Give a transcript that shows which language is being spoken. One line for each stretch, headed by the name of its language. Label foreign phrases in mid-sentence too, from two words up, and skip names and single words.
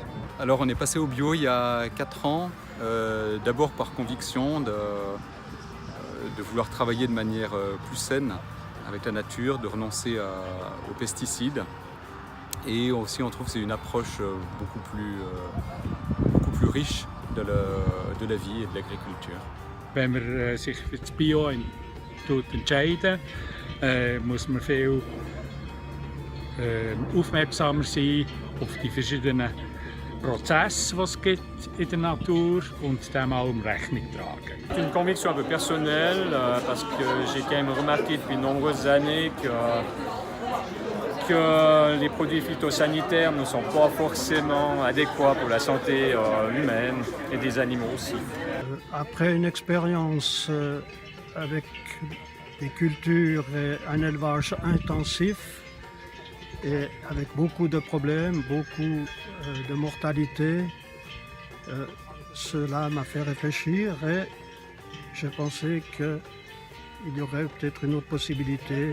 French: Alors on est passé au bio il y a 4 ans, d'abord par conviction de vouloir travailler de manière plus saine avec la nature, de renoncer aux pesticides. Et aussi on trouve que c'est une approche beaucoup plus riche de la vie et de l'agriculture.
German: Wenn man sich für das Bio entscheidet, muss man viel aufmerksamer sein auf die verschiedenen Prozesse, die es gibt in der Natur und dem allem Rechnung tragen.
French: C'est une conviction un peu personnelle parce que j'ai quand même remarqué depuis de nombreuses années que les produits phytosanitaires ne sont pas forcément adéquats pour la santé humaine et des animaux aussi. Après une expérience avec des cultures et un élevage intensif, et avec beaucoup de problèmes, beaucoup de mortalité, cela m'a fait réfléchir et j'ai pensé qu'il y aurait peut-être une autre possibilité.